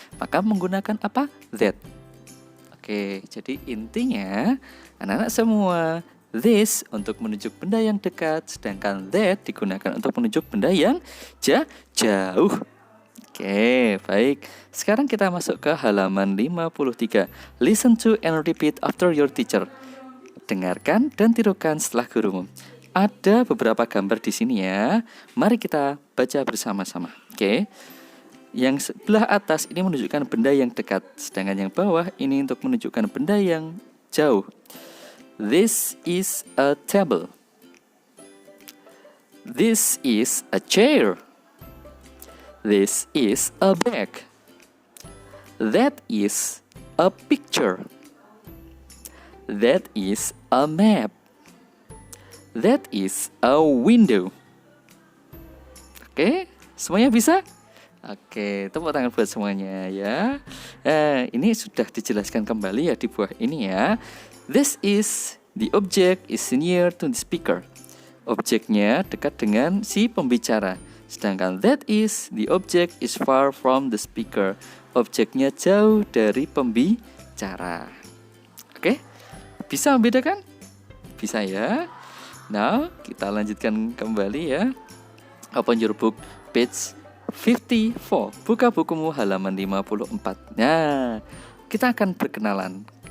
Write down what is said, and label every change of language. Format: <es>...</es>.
<id>Maka menggunakan apa? That. Oke, jadi intinya anak-anak semua, this untuk menunjuk benda yang dekat, sedangkan that digunakan untuk menunjuk benda yang jauh. Oke, baik. Sekarang kita masuk ke halaman 53.</id> <en>Listen to and repeat after your teacher.</en> <id>Dengarkan dan tirukan setelah gurumu. Ada beberapa gambar di sini ya. Mari kita baca bersama-sama. Oke. Yang sebelah atas ini menunjukkan benda yang dekat, sedangkan yang bawah ini untuk menunjukkan benda yang jauh.</id> <en>This is a table. This is a chair. This is a bag. That is a picture. That is a map. That is a window.</en> <id>Oke, semuanya bisa? Oke, tepuk tangan buat semuanya ya. Ini sudah dijelaskan kembali ya di bawah ini ya.</id> <en>This is, the object is near to the speaker.</en> <id>Objeknya dekat dengan si pembicara. Sedangkan</id> <en>that is, the object is far from the speaker.</en> <id>Objeknya jauh dari pembicara. Oke, bisa membedakan? Bisa ya.</id> <en>Now,</en> <id>kita lanjutkan kembali ya.</id> <en>Open your book, page 54.</en> <id>Buka bukumu halaman 54. Nah, kita akan berkenalan.</id>